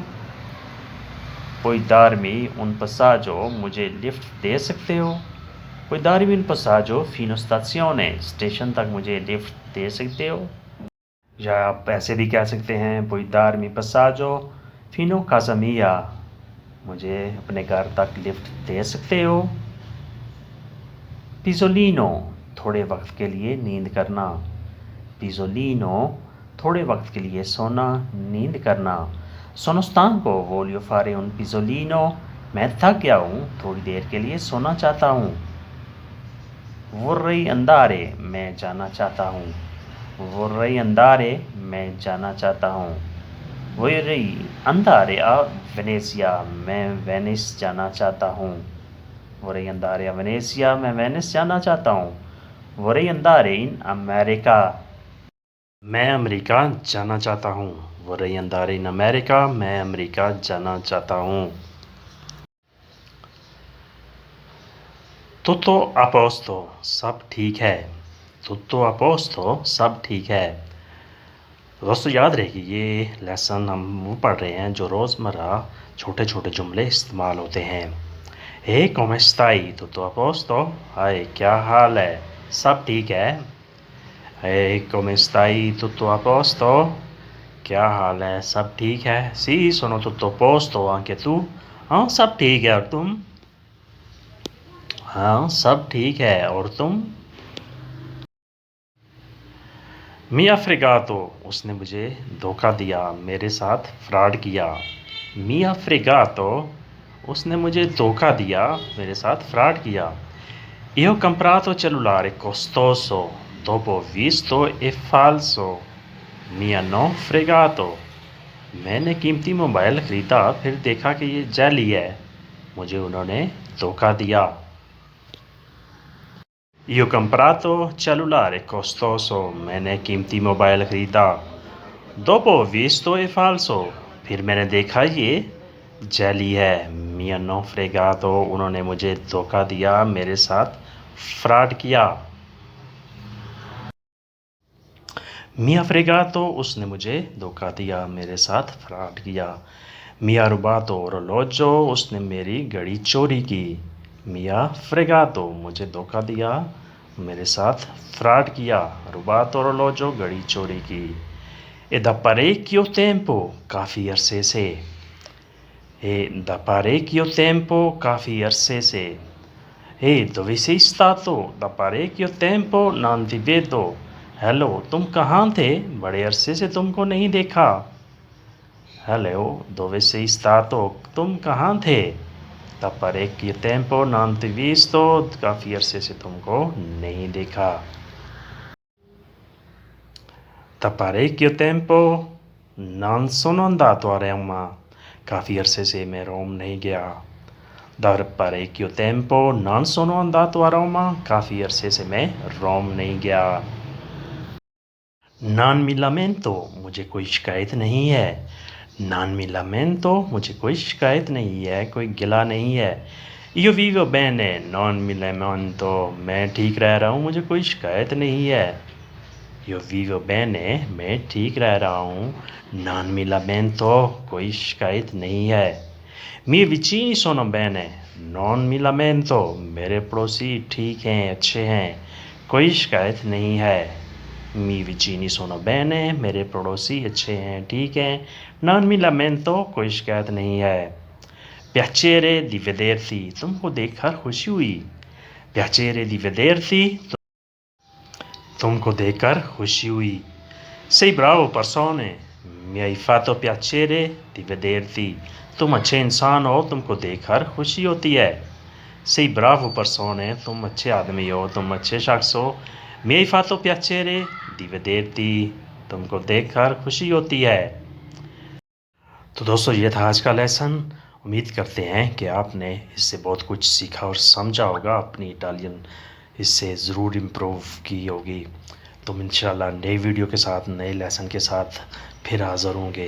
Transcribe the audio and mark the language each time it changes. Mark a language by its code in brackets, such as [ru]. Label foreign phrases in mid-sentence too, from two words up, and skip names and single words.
[it] puoi darmi un passaggio, [hi] मुझे लिफ्ट दे सकते हो? [it] puoi darmi un passaggio fino stazione, [hi] स्टेशन तक मुझे लिफ्ट दे सकते हो? या आप ऐसे भी कह सकते हैं [it] puoi darmi passaggio fino casa mia, [hi] मुझे अपने घर तक लिफ्ट दे सकते हो? पिज़ोलिनो, थोड़े वक्त के लिए नींद करना। पिज़ोलिनो, थोड़े वक्त के लिए सोना, नींद करना। [it] Sono stanco, voglio fare un pisolino, [hi] मैं थक गया हूँ, थोड़ी देर के लिए सोना चाहता हूँ। [it] Vorrei andare, [hi] मैं जाना चाहता हूँ। [it] vorrei andare [hi] मैं जाना चाहता हूँ। [it] vorrei andare a Venezia [hi] मैं वेनिस जाना चाहता हूँ। [it] vorrei andare a Venezia [hi] मैं वेनिस जाना चाहता हूँ। [it] vorrei andare in America [hi] मैं अमेरिका जाना चाहता हूँ। [it] vorrei andare in America [hi] मैं अमेरिका जाना चाहता हूँ। [it] tutto a posto [hi] सब ठीक है। [it] tutto a posto [hi] सब ठीक है। दोस्तों याद रहे कि ये लेसन हम वो पढ़ रहे हैं जो रोज़मर्रा छोटे छोटे जुमले इस्तेमाल होते हैं। हे [it] come stai tutto a posto [hi] हाय क्या हाल है सब ठीक है। हे [it] come stai tutto a posto [hi] क्या हाल है सब ठीक है। [it] sì sono tutto a posto anche tu [hi] हाँ सब ठीक है और तुम। हाँ सब ठीक है और तुम। [it] mi ha fregato [hi] उसने मुझे धोखा दिया मेरे साथ फ्रॉड किया। [it] mi ha fregato [hi] उसने मुझे धोखा दिया मेरे साथ फ्रॉड किया। [it] Io ho comprato cellulare costoso dopo visto e falso mi hanno fregato [hi] मैंने कीमती मोबाइल ख़रीदा फिर देखा कि ये जाली है मुझे उन्होंने धोखा दिया। [it] Io ho comprato cellulare costoso [hi] मैंने कीमती मोबाइल ख़रीदा। [it] dopo visto e falso [hi] फिर मैंने देखा ये जाली है। [it] mi hanno fregato [hi] उन्होंने मुझे धोखा दिया मेरे साथ फ्रॉड किया। [it] mi ha fregato [hi] उसने मुझे धोखा दिया मेरे साथ फ्रॉड किया। [it] mi ha rubato orologio [hi] उसने मेरी घड़ी चोरी की। [it] mi ha fregato [hi] मुझे धोखा दिया मेरे साथ फ्रॉड किया। [it] rubato orologio [hi] घड़ी चोरी की। [it] e da parecchio tempo [hi] काफ़ी अरसे से। [it] e da parecchio tempo [hi] काफ़ी अरसे से। [it] dove sei stato da parecchio tempo non ti vedo [hi] हेलो तुम कहाँ थे बड़े अरसे से तुमको नहीं देखा। हेलो [it] dove sei stato [hi] तुम कहाँ थे। [it] da parecchio tempo non ti visto [hi] काफ़ी अरसे से तुमको नहीं देखा। [it] da parecchio tempo non sono andato a Roma [hi] काफ़ी अरसे से मैं रोम नहीं गया। [it] da parecchio tempo non sono andato a Roma [hi] काफ़ी अरसे से मैं रोम नहीं गया। [it] non mi lamento [hi] मुझे कोई शिकायत नहीं है। [it] non mi lamento [hi] मुझे कोई शिकायत नहीं है कोई गिला नहीं है। [it] io vivo bene non mi lamento [hi] मैं ठीक रह रहा हूँ मुझे कोई शिकायत नहीं है। [it] io vivo bene [hi] मैं ठीक रह रहा हूँ [it] non mi lamento [hi] कोई शिकायत नहीं है। [it] miei vicini sono bene non mi lamento [hi] मेरे पड़ोसी ठीक हैं अच्छे हैं कोई शिकायत नहीं है। [it] miei vicini sono bene [hi] मेरे पड़ोसी अच्छे हैं ठीक हैं [it] non mi lamento [hi] कोई शिकायत नहीं है। [it] piacere di vederti [hi] तुमको देखकर खुशी हुई। [it] piacere di vederti [hi] तुमको देखकर खुशी हुई। [it] sei bravo persone mi hai fatto piacere di vederti [hi] तुम अच्छे इंसान हो तुमको देखकर खुशी होती है। [it] sei bravo persone [hi] तुम अच्छे आदमी हो तुम अच्छे शख्स हो। [it] mi hai fatto piacere di vederti [hi] तुमको देखकर खुशी होती है। तो दोस्तों ये था आज का लेसन। उम्मीद करते हैं कि आपने इससे बहुत कुछ सीखा और समझा होगा अपनी इटालियन इससे ज़रूर इम्प्रूव की होगी। तो इंशाल्लाह नई वीडियो के साथ नए लेसन के साथ फिर हाज़िर होंगे।